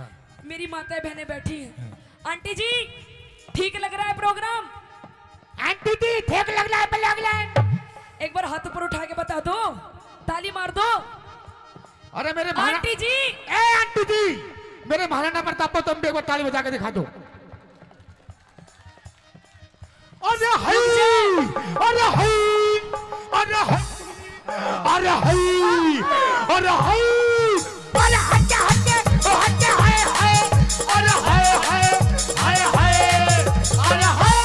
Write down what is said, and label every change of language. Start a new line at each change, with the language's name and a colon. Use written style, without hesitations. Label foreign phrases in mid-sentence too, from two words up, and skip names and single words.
Hindi: मेरी माताएं बहनें बैठी हैं। आंटी जी ठीक लग रहा है प्रोग्राम? आंटी जी ठीक लग रहा है, लग रहा है। एक बार हाथ ऊपर उठा के बता दो, ताली मार दो। अरे मेरे आंटी जी, ए आंटी जी, मेरे महाराणा प्रताप को तुम भी एक बार ताली बजा के दिखा दो। अरे हई, अरे हई, अरे हई, अरे हई, अरे हई, अरे हट्टे हट्टे, हट्टे हाय हाय, अरे हाय हाय, हाय हाय, अरे